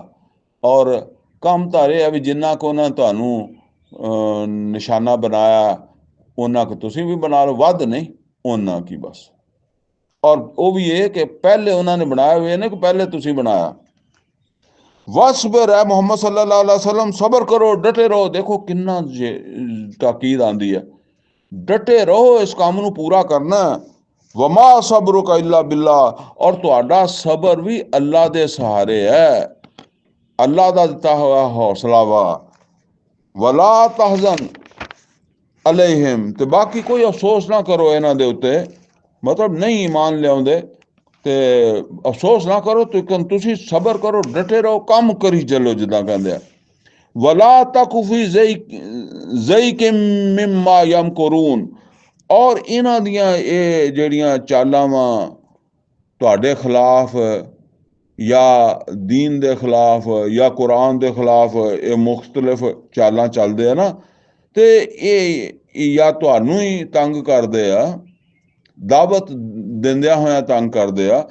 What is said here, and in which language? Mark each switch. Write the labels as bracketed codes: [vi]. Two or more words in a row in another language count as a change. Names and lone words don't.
[pa] ਔਰ ਕੰਮ ਤਾਂ ਇਹ ਹੈ ਵੀ ਜਿੰਨਾ ਕੁ ਉਹਨਾਂ ਤੁਹਾਨੂੰ ਨਿਸ਼ਾਨਾ ਬਣਾਇਆ ਉਹਨਾਂ ਕੁ ਤੁਸੀਂ ਵੀ ਬਣਾ ਲਓ, ਵੱਧ ਨਹੀਂ, ਉਹਨਾਂ ਕੀ ਬਸ। ਔਰ ਉਹ ਵੀ ਇਹ ਕਿ ਪਹਿਲੇ ਉਹਨਾਂ ਨੇ ਬਣਾਇਆ ਹੋਇਆ ਨਾ, ਕਿ ਪਹਿਲੇ ਤੁਸੀਂ ਬਣਾਇਆ। [ar] واصبر يا محمد صلى الله عليه وسلم, [pa] ਸਬਰ ਕਰੋ, ਡਟੇ ਰਹੋ। ਦੇਖੋ ਕਿੰਨਾ ਤਾਕੀਦ ਆਂਦੀ ਹੈ, ਡਟੇ ਰਹੋ, ਇਸ ਕਾਮ ਨੂੰ ਪੂਰਾ ਕਰਨਾ। [ar] وما صبرك إلا بالله, [pa] और ਤੁਹਾਡਾ ਸਬਰ ਵੀ ਅੱਲਾ ਦੇ ਸਹਾਰੇ ਹੈ, ਅੱਲਾ ਦਾ ਦਿੱਤਾ ਹੋਇਆ ਹੌਸਲਾ ਵਾ। [ar] ولا تحزن عليهم, [pa] ਤੇ ਬਾਕੀ ਕੋਈ ਅਫਸੋਸ ਨਾ ਕਰੋ ਇਹਨਾਂ ਦੇ ਉੱਤੇ, ਮਤਲਬ ਨਹੀਂ ਈਮਾਨ ਲਿਆਉਂਦੇ ਤੇ ਅਫਸੋਸ ਨਾ ਕਰੋ, ਤੁਸੀਂ ਸਬਰ ਕਰੋ, ਡਟੇ ਰਹੋ, ਕੰਮ ਕਰੀ ਚੱਲੋ ਜਿੱਦਾਂ ਕਹਿੰਦੇ ਆ। [ar] ولا تك في ضيق مما يمكرون, [pa] ਔਰ ਇਹਨਾਂ ਦੀਆਂ ਇਹ ਜਿਹੜੀਆਂ ਚਾਲਾਂ ਵਾ ਤੁਹਾਡੇ ਖਿਲਾਫ ਜਾਂ ਦੀਨ ਦੇ ਖਿਲਾਫ ਜਾਂ ਕੁਰਾਨ ਦੇ ਖਿਲਾਫ, ਇਹ ਮੁਖਤਲਿਫ ਚਾਲਾਂ ਚੱਲਦੇ ਆ ਨਾ, ਤੇ ਇਹ ਜਾਂ ਤੁਹਾਨੂੰ ਹੀ ਤੰਗ ਕਰਦੇ ਆ, ਦਾਵਤ ਦਿੰਦਿਆਂ ਹੋਇਆਂ ਤੰਗ ਕਰਦੇ ਆ।